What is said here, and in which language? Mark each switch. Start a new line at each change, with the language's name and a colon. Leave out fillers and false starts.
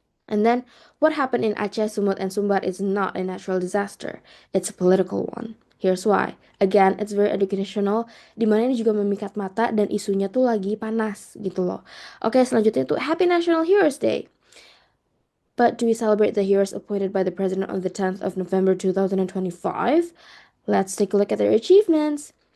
English: And then what happened in Aceh, Sumut, and Sumbar is not a natural disaster. It's a political one. Here's why. Again, it's very educational.
Indonesian: Dimana ini juga memikat mata dan isunya tuh lagi panas gitu loh.
English: Oke, selanjutnya tuh Happy National Heroes Day. But do we celebrate the heroes appointed by the president on the 10th of November 2025? Let's take a look at their achievements.